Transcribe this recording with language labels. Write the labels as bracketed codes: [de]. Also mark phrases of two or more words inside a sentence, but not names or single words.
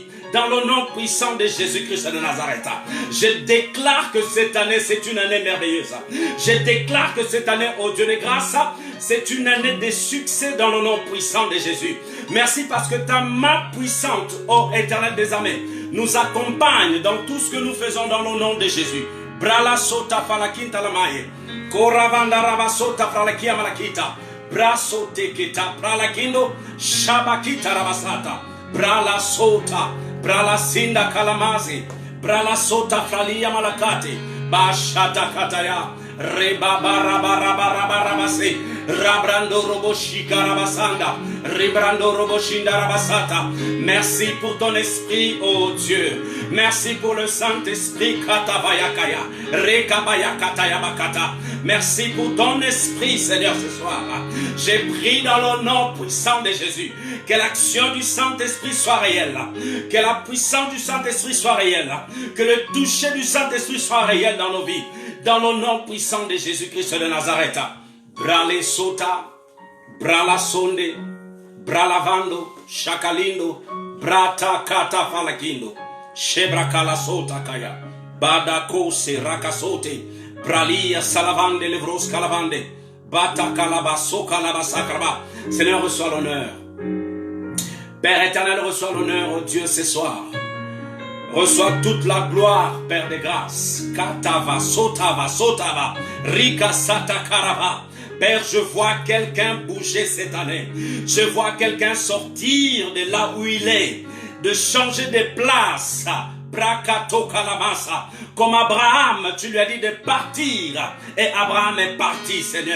[fr] Dans le nom puissant de Jésus-Christ de Nazareth, je déclare que cette année, c'est une année merveilleuse. Je déclare que cette année, ô Dieu de grâce, c'est une année de succès dans le nom puissant de Jésus. Merci parce que ta main puissante, ô Éternel des armées, nous accompagne dans tout ce que nous faisons dans le nom de Jésus. Brala sota falakinta lamaye, koravanda rabasota falakia malakita, braso teketa pralakindo, shabakita rabasata, brala sota. Brala sinda kalamazi, brala sota fralia malakati, bashata kataya, reba barabarabarabase, rabrando roboshika rabasanda, ribrando roboshinda rabasata. Merci pour ton esprit, oh Dieu. Merci pour le Saint-Esprit, katavayakaya, rekabayakataya bakata. Merci pour ton esprit, Seigneur, ce soir. J'ai pris dans le nom puissant de Jésus que l'action du Saint-Esprit soit réelle, que la puissance du Saint-Esprit soit réelle, que le toucher du Saint-Esprit soit réel dans nos vies, dans le nom puissant de Jésus-Christ de Nazareth. Brale sota, brala sonde, bralavando, shakalindo, brata kata falakindo, shebrakala sota kaya, badako se rakasote, bralia salavande levros calavande, bata kalabaso kalabasakraba. Seigneur, reçois l'honneur. Père éternel, reçois l'honneur, oh Dieu, ce soir. Reçois toute la gloire, Père de grâce. Katava, sotava, sotava, rika satakarava. Père, je vois quelqu'un bouger cette année. Je vois quelqu'un sortir de là où il est, de changer de place. Brakato kalamasa. Comme Abraham, tu lui as dit de partir. Et Abraham est parti, Seigneur.